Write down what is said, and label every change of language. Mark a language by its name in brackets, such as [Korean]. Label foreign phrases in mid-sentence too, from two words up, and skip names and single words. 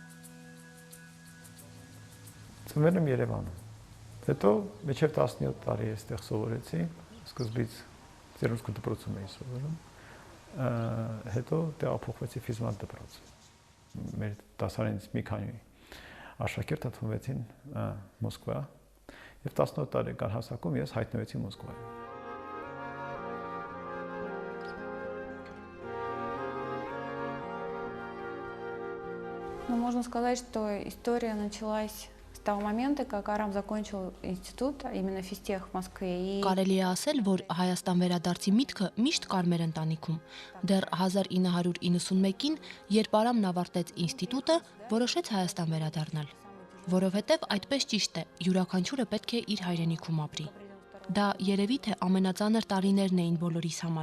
[Armenian] Ծնվել եմ Երևանում, հետո մինչև 17 տարի այստեղ սովորեցի, սկզբից ծերունսկու դպրոցում էի սովորում, հետո տեղափոխվեցի Ֆիզմատ դպրոց, մեր դասարանից մի քանի աշակերտ ընդունվեցին Մոսկվա, և 17 տարեկան հասակում ես հայտնվեցի Մոսկվայում։ [Russian] Ну, можно сказать, что история началась с того момента, как Арам закончил институт, именно физтех в Москве. [Armenian] Կարելի է ասել, որ Հայաստան վերադարձի միտքը միշտ կար մեր ընտանիքում։ Դեռ 1991-ին, երբ Արամն ավարտեց ինստիտուտը, որոշեց Հայաստան վերադառնալ։ որովհետև այդպես ճիշտ է, յուրաքանչյուրը պետք է իր հայրենիքում ապրի։ Դա երևի թե ամենածանր տարիներն էին բոլորիս համար։